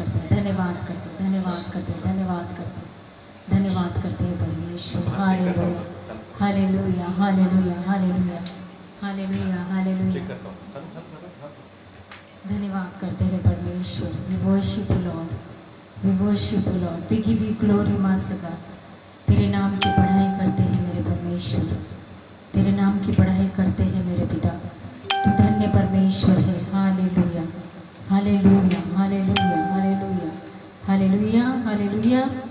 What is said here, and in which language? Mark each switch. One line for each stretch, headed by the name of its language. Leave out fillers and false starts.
Hindi: धन्यवाद करते हैं, धन्यवाद करते हैं, धन्यवाद करते हैं, धन्यवाद करते हैं परमेश्वर। Hallelujah hallelujah hallelujah hallelujah hallelujah
English: Check hallelujah.
Hindi: करता हूँ। चलो चलो चलो हाँ। धन्यवाद करते हैं परमेश्वर।
English: We worship you Lord, we worship you Lord, we give you glory Master God।
Hindi: तेरे नाम की पढ़ाई करते हैं मेरे परमेश्वर, तेरे नाम की पढ़ाई करते हैं मेरे पिता। तू धन्य परमेश्वर है। Hallelujah hallelujah hallelujah hallelujah hallelujah hallelujah.